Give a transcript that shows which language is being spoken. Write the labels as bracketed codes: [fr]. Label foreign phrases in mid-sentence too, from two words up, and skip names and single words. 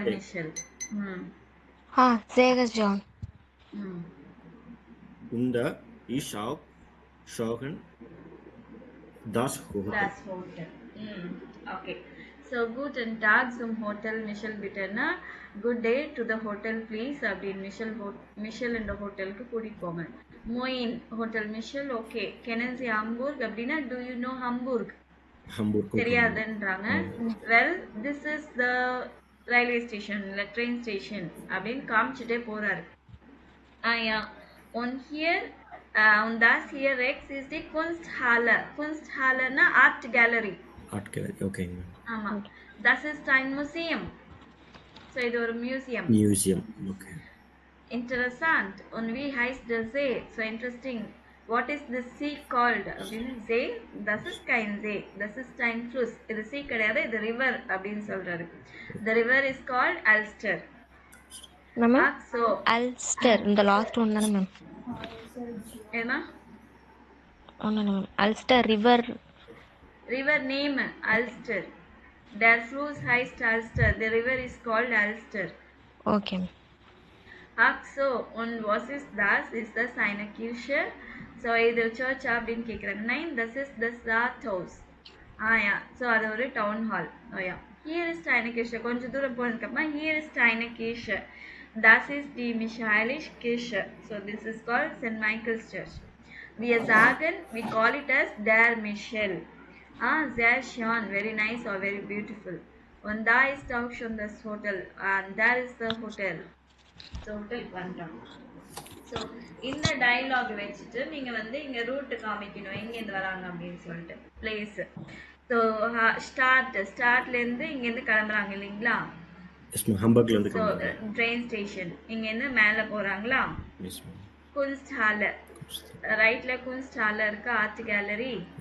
[de] Michel. Michel. Hm. Ah, sehr John. Hm. Und da ist auch schon das Hotel. Das Hotel. Okay. So, guten Tag zum Hotel Michel bitte. [en] Good day to the hotel please. [ta] அப்படின்னு மிஷல் என்ற ஹோட்டலுக்கு கூட்டிட்டு போங்க. [de] Moin Hotel Michel okay. kennen Sie Hamburg [en] அப்படின்னா do you know Hamburg? Hamburg. [ta] தெரியாதுன்றாங்க. [en] Well, this is the railway station, [ta] இல்ல [en] train station [ta] அப்படின்னு காமிச்சிட்டே போறாரு. [de] Ja. Und hier, und das hier rechts ist die Kunsthalle. Kunsthalle na [en] Art Gallery. Art Gallery, okay. [de] ஆமா. Das ist ein Museum. So [ta] இது ஒரு museum. [en] Museum, okay. [de] Interessant. Und wie heißt der See? [en] So interesting. What is the sea called? அப்படின்னு See, [de] das ist kein See. Das ist ein Fluss. [ta] இது sea கிடையாது, இது river அப்படின்னு சொல்றாரு. [en] The river is called Alster. [ta] நம்ம So, அல்ஸ்டர் இந்த [en] last one [ta] தானே மேம்? என்ன? ஒன்று மேம். அல்ஸ்டர் ரிவர். [en] River name Alster. [de] Der Fluss heißt Alster. [en] The river is called Alster. [ta] ஓகே. [de] Ach so, und was ist das? Ist das eine Kirche? So, [ta] இது church அப்படின்னு கேட்குறாங்க. [de] Nein, das ist das Rathaus. ja. So, [ta] அது ஒரு town hall. ja. [de] Hier ist eine Kirche. [ta] கொஞ்சம் தூரம் போனதுக்கப்புறமா [de] here ist eine Kirche. Das ist die Michaeliskirche. [en] So, this is called St. Michael's Church. [de] Wir sagen, [en] we call it as [de] der Michel. Sehr schön, [en] very nice or very beautiful. [de] Und da ist auch schon das Hotel. [en] And there is the hotel. So, hotel வந்துட்டோம். [ta] So, இந்த டயலாக் வச்சுட்டு நீங்க வந்து இங்க ரூட் காமிக்கணும், எங்க இருந்து வராங்க அப்படின்னு சொல்லிட்டு பிளேஸ். ஸோ ஸ்டார்ட்ல இருந்து இங்க இருந்து கிளம்புறாங்க இல்லைங்களா? ஹம்பர்க்ல இருந்து ஸோ [en] train station [ta] இங்க இருந்து மேல போறாங்களா? குன்ஸ்ட் ஹால் ரைட்ல குன்ஸ்ட் ஹால் இருக்கு, [en] art gallery.